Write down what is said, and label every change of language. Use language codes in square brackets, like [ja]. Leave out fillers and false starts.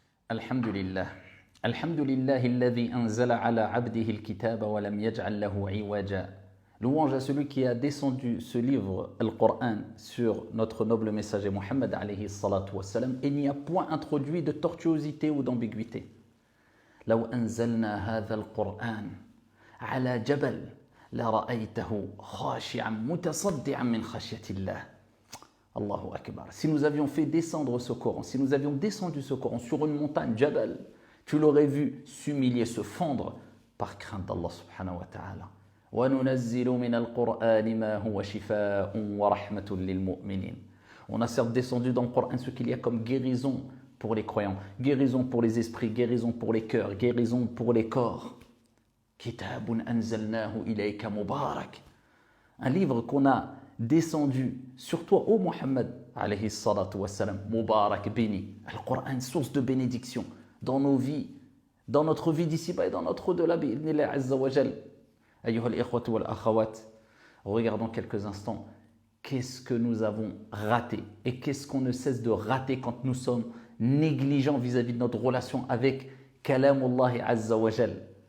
[ar] الحمد لله الحمد لله الذي أنزل على عبده الكتاب ولم يجعل له عوجا. [fr] Louange à celui qui a descendu ce livre, le Coran, sur notre noble messager Mohammed [ar] alayhi salatu wassalam, [fr] et n'y a point introduit de tortuosité ou d'ambiguïté. [ar] لو أنزلنا هذا القرآن على جبل لرأيته خاشعا متصدعا من خشية الله. Allahu Akbar. [fr] Si nous avions fait descendre ce Coran, si nous avions descendu ce Coran sur une montagne, Jabal, tu l'aurais vu s'humilier, se fendre par crainte d'Allah [ar] subhanahu wa ta'ala. وَنُنَزِّلُ مِنَ الْقُرْآنِ مَا هُوَ شِفَاءٌ وَرَحْمَةٌ لِلْمُؤْمِنِينَ. [fr] On a certes descendu dans le Coran ce qu'il y a comme guérison pour les croyants, guérison pour les esprits, guérison pour les cœurs, guérison pour les corps. [ar] كِتَابٌ أَنزَلْنَاهُ إِلَيْكَ مُبَارَكٌ. [fr] Un livre qu'on a descendu sur toi, ô Muhammad, [ar] alayhi salatu wassalam, [fr] Mubarak, béni. Le Coran, source de bénédiction dans nos vies, dans notre vie d'ici-bas et dans notre au-delà, [ar] bi'idhnillah azza wa jal. Ayyuha al-ikhwatu wal-akhawat, [fr] regardons quelques instants, qu'est-ce que nous avons raté et qu'est-ce qu'on ne cesse de rater quand nous sommes négligents vis-à-vis de notre relation avec [ar] Kalamullah azza wa jal.